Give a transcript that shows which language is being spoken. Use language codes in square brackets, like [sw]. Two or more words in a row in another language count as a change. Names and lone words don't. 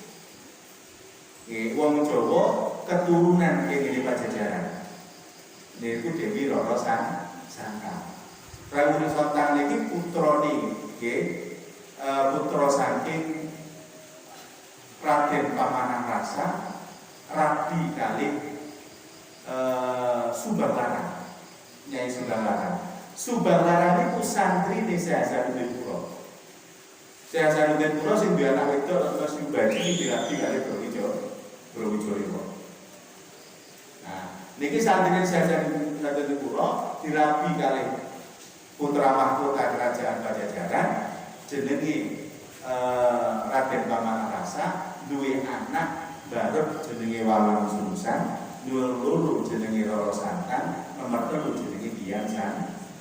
[jv] Wong Jawa keturunan kene Pajajaran. Niku Dewi Rara Sangka. Prabu Sontang niki putrane putra saking Raden Pamanah Rasa rabi kalih Subang Larang. Nyai Subang Larang. Subang Larang itu santri di Syekh Hasanuddin Pura. Syekh Hasanuddin Pura sing duwe anak wedok terus Subadi dirabi kali Brawijaya. Nah, niki santri Syekh Hasanuddin Pura dirabi kali putra mahkota kerajaan Pajajaran jenenge Raden Pamanah Rasa duwe anak barep jenenge Walang Sungsang, duwe loro jenenge Rara Santang, nomor 3 jenenge Dian Santang.